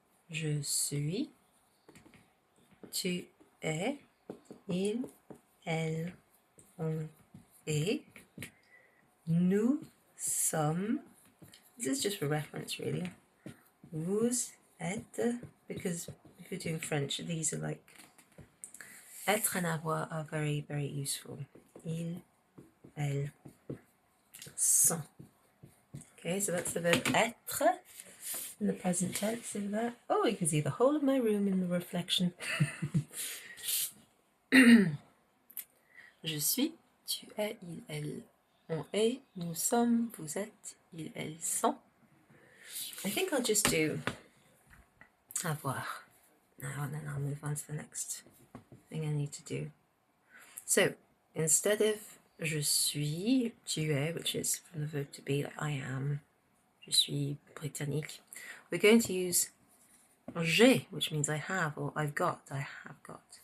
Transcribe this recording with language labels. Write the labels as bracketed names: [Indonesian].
[French] Je suis, tu es, il, elle, on est, nous sommes. [English] This is just for reference, really. [French] Vous êtes, [English] because if you're doing French, these are like être and avoir are very, very useful. [French] Il, elle, sont. [English] Okay, so that's the verb être in the present tense. See that? Oh, you can see the whole of my room in the reflection. [French] Je suis, tu es, il, elle, on est, nous sommes, vous êtes, ils, elles sont. [English] I think I'll just do avoir now, and then I'll move on to the next thing I need to do. So instead of je suis, tu es, which is from the verb to be, like I am, [French] je suis britannique, [English] we're going to use j'ai, which means I have or I've got, I have got.